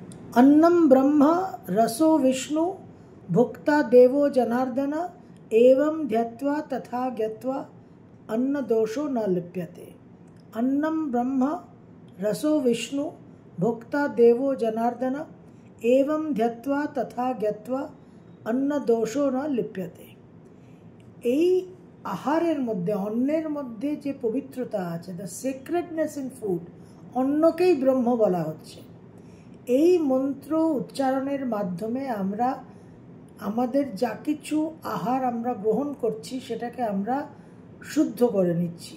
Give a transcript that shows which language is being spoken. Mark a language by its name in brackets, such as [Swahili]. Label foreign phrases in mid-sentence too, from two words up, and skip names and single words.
[Sanskrit] अन्नं ब्रह्म रसो विष्णु भुक्ता देवो जनार्दन एवं ध्यत्वा तथा ज्ञत्वा अन्न दोषो न लिप्यते। अन्नं ब्रह्म रसो विष्णु भुक्ता देवो जनार्दन एवं ध्यत्वा तथा ज्ञत्वा अन्न दोषो न लिप्यते। [Bangla] এই আহারের মধ্যে অন্নের মধ্যে যে পবিত্রতা আছে, [English] the sacredness in food, [Bangla] অন্নকেই ব্রহ্ম বলা হচ্ছে। এই মন্ত্র উচ্চারণের মাধ্যমে আমরা আমাদের যা কিছু আহার আমরা গ্রহণ করছি সেটাকে আমরা শুদ্ধ করে নিচ্ছি।